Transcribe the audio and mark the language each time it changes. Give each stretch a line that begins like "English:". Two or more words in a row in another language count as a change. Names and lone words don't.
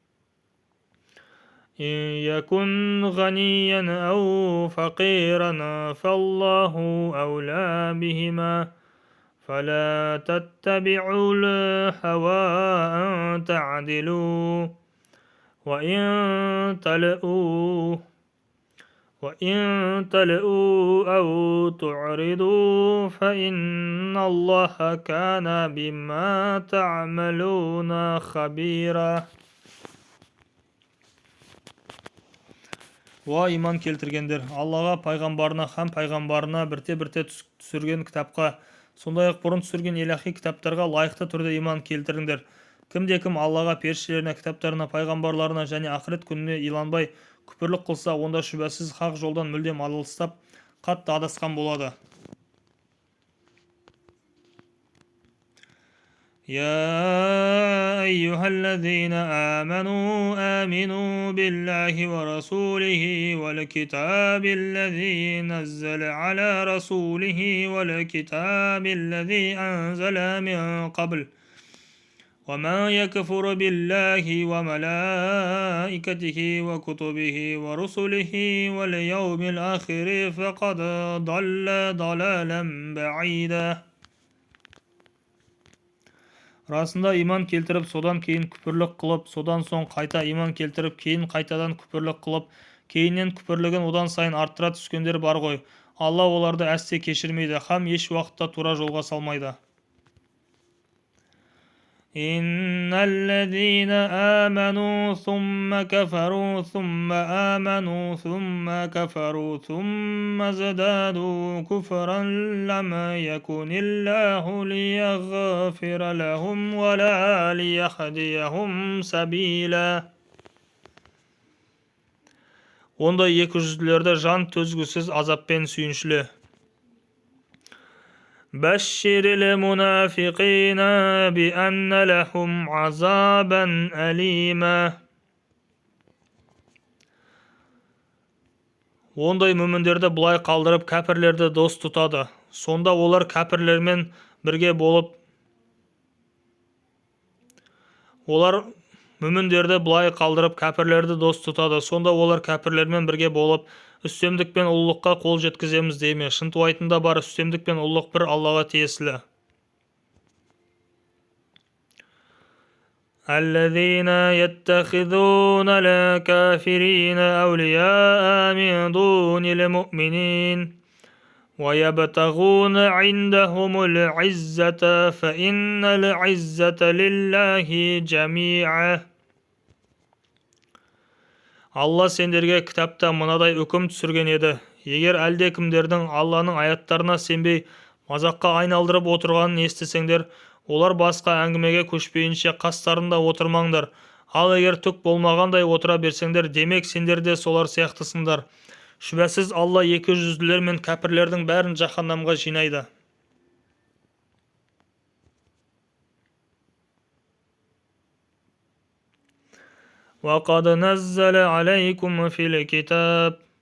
Arabic: إن يكن غنيا أو فقيرا فالله أولى بهما فلا تتبعوا الهوى أن تعدلوا وإن تلؤوا أو تعرضوا فإن الله كان بما تعملون خبيرا.
Kazakh: Уа иман келтіргендер, Аллаға, пайғамбарына һәм пайғамбарына бірте-бірте түсірген кітапқа, сондай-ақ бұрын түсірген илахи кітаптарға лайықты түрде иман келтіріңдер. Кімде-кім Аллаға, періштелеріне, кітаптарына, пайғамбарларына және ақырет күніне иланбай күпірлік қылса, онда шүбәсіз хақ жолдан мүлдем алыстап, қатты адасқан болады.
Arabic: يا أيها الذين آمنوا بالله ورسوله والكتاب الذي نزل على رسوله والكتاب الذي أنزل من قبل ومن يكفر بالله وملائكته وكتبه ورسله واليوم الآخر فقد ضل ضلالا بعيدا.
Kazakh: Расында иман келтіріп, содан кейін күпірлік қылып, содан соң қайта иман келтіріп, кейін қайтадан күпірлік қылып, кейіннен күпірлігін одан сайын арттыра түскендер бар ғой. Алла оларды әсте кешірмейді, һәм еш уақытта тура жолға салмайды.
Arabic: إن الذين آمنوا ثم كفروا ثم آمنوا ثم كفروا ثم ازدادوا كفرا لم يكن الله ليغفر لهم ولا ليهديهم سبيلا.
Kazakh: Ондай екіжүзділерді жан төзгісіз азаппен сүйіншіле.
Arabic: بشر المنافقين بأن لهم عذابا أليما.
Kazakh: Ондай мүміндерді бұлай қалдырып, кәпірлерді дос тұтады. Сонда олар кәпірлермен бірге болып, үстемдік пен ұлылыққа қол жеткіземіз дейме. Шынтуайтында бар үстемдік пен ұлылық бір Аллаға тиесілі.
Arabic: الذين يتخذون الكافرين أولياء من دون المؤمنين ويبتغون عندهم العزة فإن العزة لله جميعا.
Kazakh: Алла сендерге кітапта мынадай үкім түсірген еді. Егер әлдекімдердің Алланың аяттарына сенбей мазаққа айналдырып отырғанын естісеңдер, олар басқа әңгімеге көшпейінше қастарында отырмаңдар. Ал егер түк болмағандай отыра берсеңдер, демек сендер де солар сияқтысыңдар. Шүбәсіз Алла екіжүзділер мен кәпірлердің бәрін жаһаннамға жинайды.
Arabic: وقد نزل عليكم في الكتاب